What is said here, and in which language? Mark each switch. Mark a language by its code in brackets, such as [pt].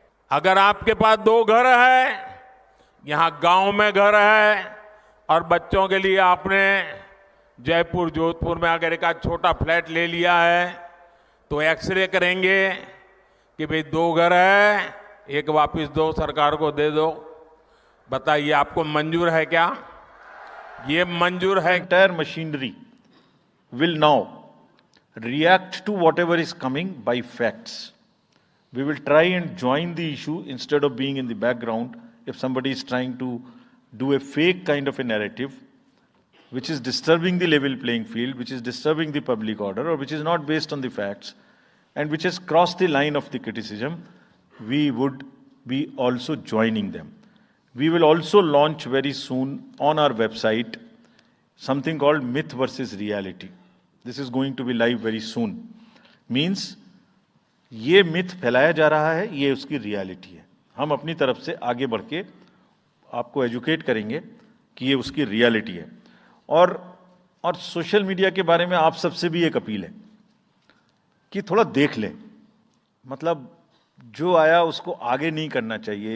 [hi] अगर आपके पास 2 घर है, यहां गांव में घर है, और बच्चों के लिए आपने जयपुर जोधपुर में अगर एक छोटा फ्लैट ले लिया है, तो एक्सरे करेंगे कि भाई 2 घर है, एक वापस दो, सरकार को दे दो। बताइए आपको मंजूर है क्या? ये मंजूर है? [en] Entire machinery will now react to whatever is coming by facts. We will try and join the issue instead of being in the background. If somebody is trying to do a fake kind of a narrative, which is disturbing the level playing field, which is disturbing the public order, or which is not based on the facts, and which has crossed the line of the criticism, we would be also joining them. We will also launch very soon on our website something called Myth versus Reality. This is going to be live very soon. Means [hi] ये myth फैलाया जा रहा है, ये उसकी reality है। हम अपनी तरफ से आगे बढ़ के आपको एजुकेट करेंगे कि ये उसकी रियलिटी है। और सोशल मीडिया के बारे में आप सबसे भी एक अपील है कि थोड़ा देख लें, मतलब जो आया उसको आगे नहीं करना चाहिए।